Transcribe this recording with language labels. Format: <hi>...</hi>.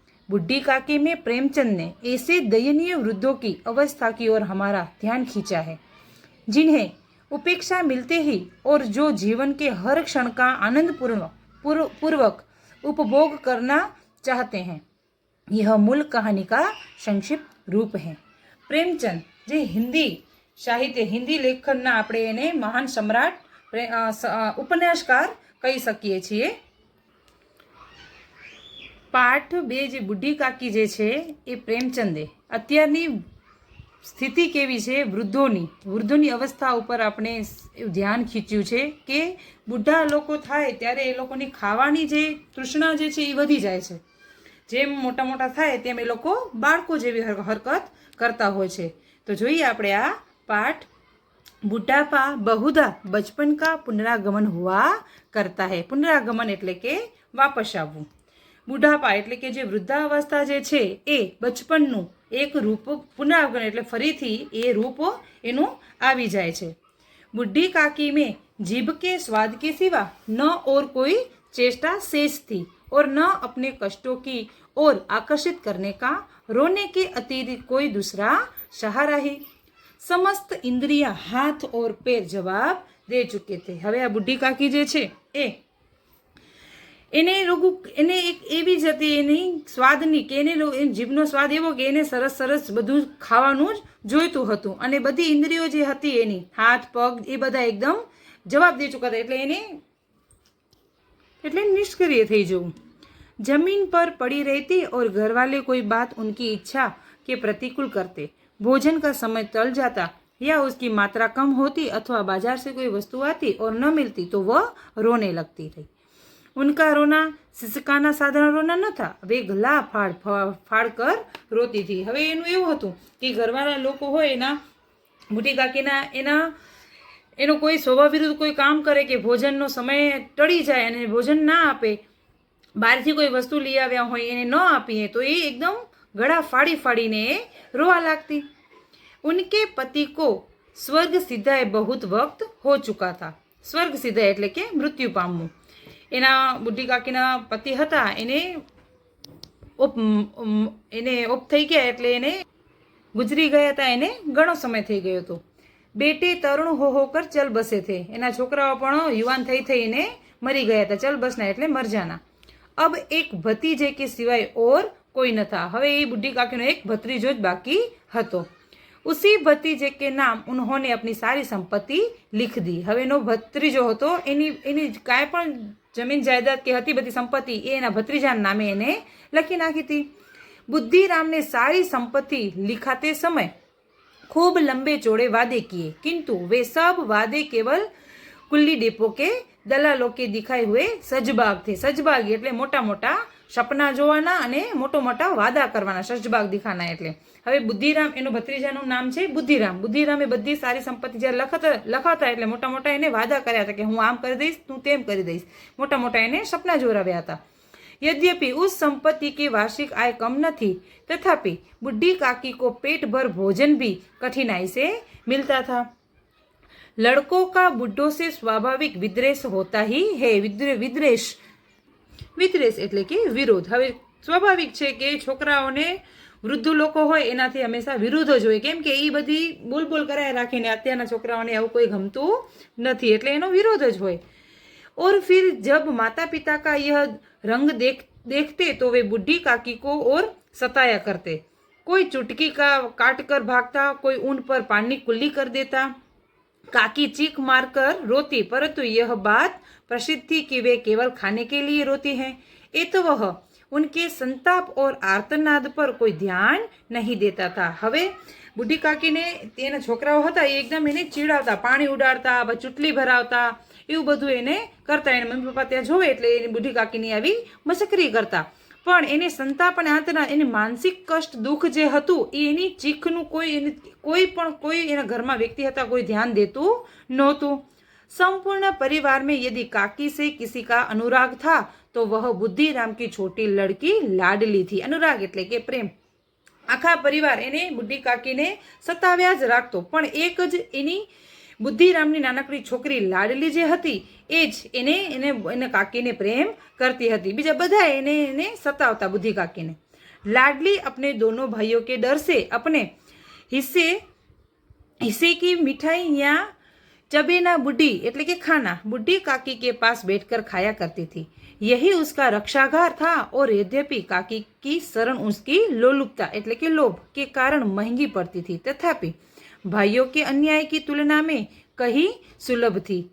<hi>बुढ़ी काकी में प्रेमचंद ने ऐसे दयनीय वृद्धों की अवस्था की ओर हमारा ध्यान खींचा है जिन्हें उपेक्षा मिलते ही और जो जीवन के हर क्षण का आनंद पूर्वक उपभोग करना चाहते हैं. यह मूल कहानी का संक्षिप्त रूप है.</hi> <gu>प्रेमचंद जे हिंदी साहित्य, हिंदी लेखनना આપણે એને મહાન સમ્રાટ, ઉપન્યાસકાર કહી શકીએ છીએ. પાઠ 2 જે બુઢી કાકી જે છે એ પ્રેમચંદે અત્યારની સ્થિતિ કેવી છે વૃદ્ધોની અવસ્થા ઉપર આપણે ધ્યાન ખીચ્યું છે કે બુઢા લોકો થાય ત્યારે એ લોકોની ખાવાની જે તૃષ્ણા જે છે એ વધી જાય છે. જેમ મોટા મોટા થાય તેમ એ લોકો બાળકો જેવી હરકત કરતા હોય છે. તો જોઈએ આપણે આ પાઠ.</gu> <hi>બુઢાપા બહુધા બચપન કા પુનરાગમન હુઆ કરતા હૈ.</hi> <gu>પુનરાગમન એટલે કે વાપસ આવવું. બુઢાપા એટલે કે જે વૃદ્ધાવસ્થા જે છે એ બચપનનું એક રૂપ, પુનરાગમન એટલે ફરીથી એ રૂપ એનું આવી જાય છે.</gu> <hi>બુઢી કાકી में जीभ के स्वाद के सिवा न और कोई चेष्टा शेष थी और न अपने कष्टों की ओर आकर्षित करने का रोने के अतिरिक्त कोई दूसरा सहारा ही. समस्त इंद्रिया हाथ और पैर जवाब दे चुके थे.</hi> <gu>હવે આ બુઢી કાકી જે છે એને એક એવી જ હતી એની સ્વાદની કે એને જીભનો સ્વાદ એવો કે એને સરસ સરસ બધું ખાવાનું જ જોઈતું હતું અને બધી ઇન્દ્રિયો જે હતી એની હાથ પગ એ બધા એકદમ જવાબ દે ચૂકા હતા. એટલે નિષ્ક્રિય થઈ જવું.</gu> <hi>जमीन पर पड़ी रहती और घर वाले कोई बात उनकी इच्छा के प्रतिकूल करते. भोजन का समय टल जाता या उसकी मात्रा कम होती अथवा बाजार से कोई वस्तु आती और न मिलती तो वह रोने लगती थी. उनका रोना सिसकाना साधारण रोना न था. वे गला फाड़ कर रोती थी.</hi> <gu>હવે એનું એવું હતું કે ઘરવાળા લોકો હોય એના બુઢી કાકીના એનો કોઈ સ્વભાવ વિરુદ્ધ કોઈ કામ કરે કે ભોજનનો સમય ટળી જાય અને ભોજન ના આપે, બહારથી કોઈ વસ્તુ લઈ આવ્યા હોય એને ન આપીએ તો એ એકદમ ગળા ફાડી ફાડીને રોવા लागती.</gu> <hi>उनके पति को स्वर्ग सिधाए बहुत वक्त हो चुका था.</hi> <gu>स्वर्ग सिधाए એટલે કે મૃત્યુ પામવું. એના બુઢી કાકીના પતિ હતા એને ઓપ થઈ ગયા એટલે એને ગુજરી ગયા હતા. એને ઘણો સમય થઈ ગયો હતો.</gu> <hi>બેટે તરુણ હોકર ચલ બસે થે.</hi> <gu>એના છોકરાઓ પણ યુવાન થઈને મરી ગયા હતા. ચલ બસના એટલે મર જાના.</gu> <hi>अब एक भतीजे के सिवाय और कोई न था.</hi> <gu>હવે એ બુઢી કાકીનો એક ભત્રીજો જ બાકી હતો.</gu> <hi>उसी भतीजे के नाम उन्होंने अपनी सारी संपत्ति लिख दी.</hi> <gu>હવે એનો ભત્રીજો હતો એની કાંઈ પણ જમીન જાયદાદ કે હતી બધી સંપત્તિ એ એના ભત્રીજાના નામે એને લખી નાખી હતી.</gu> <hi>बुद्धिराम ने सारी संपत्ति लिखाते समय खूब लंबे चौड़े वादे किए, किंतु वे सब वादे केवल कुल्ली डेपो के दलालो के दिखाए हुए सजबाग थे।</hi> <gu>सजबाग એટલે મોટા મોટા સપના જોવાના અને મોટો મોટા વાદા કરવાના, સજબાગ દિખાના એટલે. હવે બુદ્ધિરામ, એનો ભત્રીજાનું નામ છે બુદ્ધિરામ. બુદ્ધિરામે બધી સારી સંપત્તિ જ્યારે લખાતા એટલે મોટા મોટા એને વાદા કર્યા હતા કે હું આમ કરી દઈશ, તું તેમ કરી દઈશ. મોટા મોટા એને સપના જોરાવ્યા હતા.</gu> <hi>यद्यपि उस संपत्ति की वार्षिक आय कम न थी, तथापि बुढ़ी काकी को पेट भर भोजन भी कठिनाई से मिलता था। लड़कों का बुढ़ों से स्वाभाविक विद्वेष होता ही है।</hi> <gu>વિદ્વેષ એટલે કે વિરોધ. હવે સ્વાભાવિક છે કે છોકરાઓને વૃદ્ધ લોકો હોય એનાથી હંમેશા વિરુદ્ધ જ હોય, કેમ કે એ બધી બોલબોલ કરાય રાખીને અત્યારના છોકરાઓને આવું કોઈ ગમતું નથી, એટલે એનો વિરોધ જ હોય.</gu> <hi>और फिर जब माता पिता का यह रंग देखते तो वे बुढ़ी काकी को और सताया करते। कोई चुटकी का काट कर भागता, कोई ऊन पर पानी कुल्ली कर देता। काकी चीख मारकर रोती, परंतु यह बात प्रसिद्ध थी कि वे केवल खाने के लिए रोती हैं। ये तो वह उनके संताप और आर्तनाद पर कोई</hi> <gu>ધ્યાન નહીં દેતા હતા. હવે બુઢી કાકીને તેના છોકરાઓ હતા એ એકદમ એને ચીડાવતા, પાણી ઉડાડતા, ચૂંટલી ભરાવતા, એવું બધું એને કરતા. એને મમ્મી પપ્પા ત્યાં જોવે એટલે એની બુઢી કાકીની આવી મસ્કરી કરતા. પણ એને સંતાપ અને આંતના એની માનસિક કષ્ટ, દુઃખ જે હતું એ એની ચીખનું કોઈ એના ઘરમાં વ્યક્તિ હતા કોઈ ધ્યાન દેતું નહોતું.</gu> <hi>संपूर्ण परिवार में यदि काकी से किसी का अनुराग था तो वह बुद्धिराम की छोटी लड़की लाडली थी.</hi> <gu>अनुराग એટલે કે પ્રેમ. આખા પરિવાર એને બુઢી કાકીને સતાવ્યા જ રાખતો, પણ એક જ એની બુદ્ધિરામની નાનકડી છોકરી લાડલી જે હતી એ જ એને કાકીને પ્રેમ કરતી હતી. બીજા બધા એને સતાવતા બુદ્ધિ કાકીને.</gu> <hi>लाडली अपने दोनों भाइयों के डर से अपने हिस्से की मिठाई या चबेना बुढ़ी એટલે કે खाना बुढ़ी काकी के पास बैठकर खाया करती थी. यही उसका रक्षागार था और यद्यपि काकी की शरण उसकी लोलुपता એટલે કે लोभ के कारण महंगी पड़ती थी, तथापि भाइयों के अन्याय की तुलना में कहीं सुलभ थी.</hi>